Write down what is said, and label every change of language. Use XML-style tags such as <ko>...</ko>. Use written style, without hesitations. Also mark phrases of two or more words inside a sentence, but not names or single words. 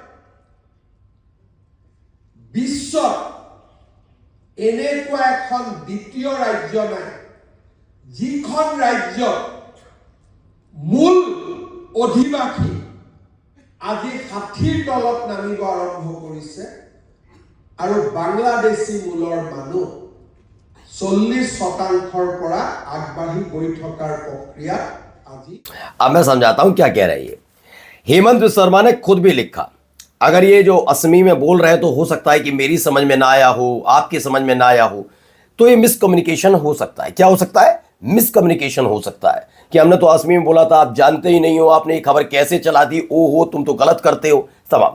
<as>বিশ্বত এনেকুৱা এখন দ্বিতীয় ৰাজ্য নাই যিখন ৰাজ্যত মূল অধিবাসী আজি 60ৰ তলত নামিব আৰম্ভ কৰিছে, আৰু বাংলাদেশী মূলৰ মানুহ 40% পৰা আগবাঢ়ি গৈ থকাৰ প্ৰক্ৰিয়া আজি।</as> <hi>अब मैं समझाता हूं क्या कह रहे हैं ये। हेमंत शर्मा ने खुद भी लिखा, अगर ये जो असमी में बोल रहे हैं तो हो सकता है कि मेरी समझ में ना आया हो, आपकी समझ में ना आया हो, तो ये मिसकम्युनिकेशन हो सकता है। क्या हो सकता है? मिसकम्युनिकेशन हो सकता है कि हमने तो असमी में बोला था, आप जानते ही नहीं हो, आपने ये खबर कैसे चला दी, ओ हो तुम तो गलत करते हो तमाम।</hi>